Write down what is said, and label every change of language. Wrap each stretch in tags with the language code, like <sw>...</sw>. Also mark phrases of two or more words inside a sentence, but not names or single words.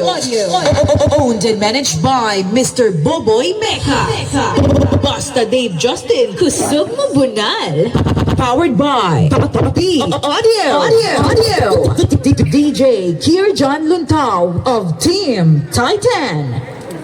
<en>Owned and managed by Mr. Boboy Mecha.</en> <ceb>Basta Dave Justine, kusog mo bunal.</ceb> <en>Powered by Audio. DJ Kier John Luntao of Team Titan.</en>